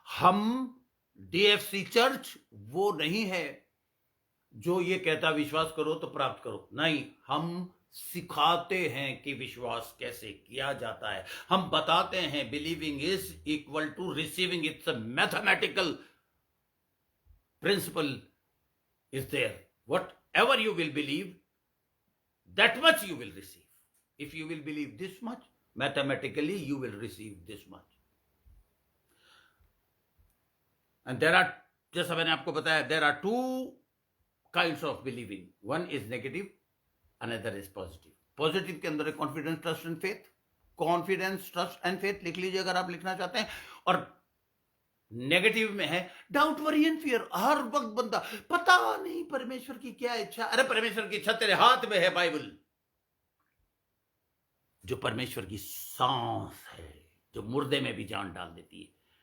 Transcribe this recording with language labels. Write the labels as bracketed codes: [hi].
[hi] हम DFC church वो नहीं है जो ये कहता विश्वास करो तो प्राप्त करो, नहीं, हम सिखाते हैं कि विश्वास कैसे किया जाता है। [en] हम बताते हैं believing is equal to receiving, it's a mathematical principle is there. Whatever you will believe, that much you will receive. If you will believe this much, mathematically you will receive this much. And there are, जैसा मैंने आपको बताया, there are 2 kinds of believing. One is negative, another is positive. Positive के अंदर है confidence, trust and faith. [hi] Confidence, trust and faith लिख लीजिए अगर आप लिखना चाहते हैं। और नेगेटिव में है डाउट, वरी एंड फियर। हर वक्त बंदा पता नहीं परमेश्वर की क्या इच्छा। अरे परमेश्वर की इच्छा तेरे हाथ में है, बाइबल जो परमेश्वर की सांस है, जो मुर्दे में भी जान डाल देती है।